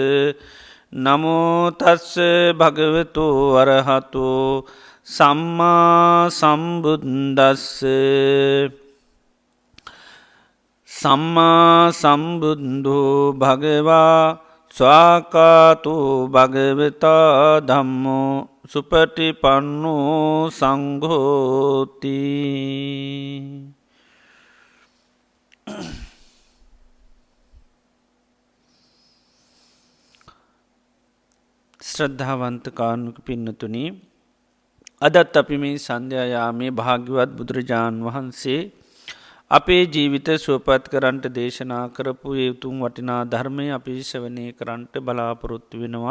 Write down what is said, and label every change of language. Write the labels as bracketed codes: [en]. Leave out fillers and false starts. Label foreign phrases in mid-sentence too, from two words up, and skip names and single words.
[pi] නමුතස්ස භගවතු වරහතු සම්මා සම්බුද්දස්ස සම්මා සම්බුද්ධු භගවා ස්වාකාතු භගවතා ධම්මෝ සුපටිපන්නෝ සංඝෝති. [si] ශ්‍රද්ධාවන්ත කාරුණික පින්නතුනි, අදත් අපි මේ සන්ධ්‍යායාමේ භාග්‍යවත් බුදුරජාණන් වහන්සේ අපේ ජීවිත සුවපත් කරන්ට දේශනා කරපු යුතුම් වටිනා ධර්මය අපි ශ්‍රවණය කරන්ට බලාපොරොත්තු වෙනවා.